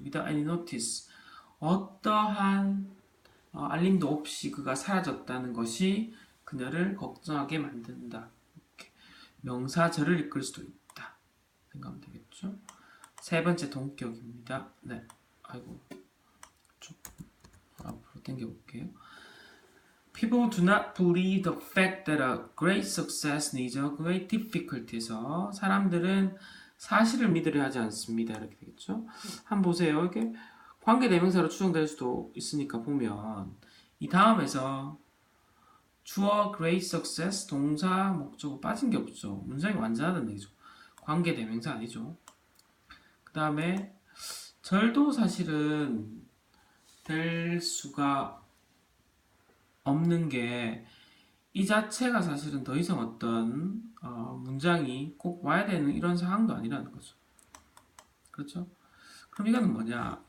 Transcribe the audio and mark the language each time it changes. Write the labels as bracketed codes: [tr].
[en] without any notice, [ko] 어떠한 알림도 없이 그가 사라졌다는 것이 그녀를 걱정하게 만든다. 이렇게 명사절을 이끌 수도 있다 생각하면 되겠죠. 세 번째 동격입니다. 네, 아이고 좀 앞으로 당겨볼게요. [en] People do not believe the fact that a great success needs a great difficulty에서 [ko] 사람들은 사실을 믿으려 하지 않습니다. 이렇게 되겠죠. 한번 보세요. 이렇게 관계 대명사로 추정될 수도 있으니까 보면 이 다음에서 주어 great success 동사 목적어 빠진 게 없죠. 문장이 완전하다는 얘기죠. 관계 대명사 아니죠. 그 다음에 절도 사실은 될 수가 없는 게 이 자체가 사실은 더 이상 어떤 문장이 꼭 와야 되는 이런 상황도 아니라는 거죠. 그렇죠? 그럼 이거는 뭐냐?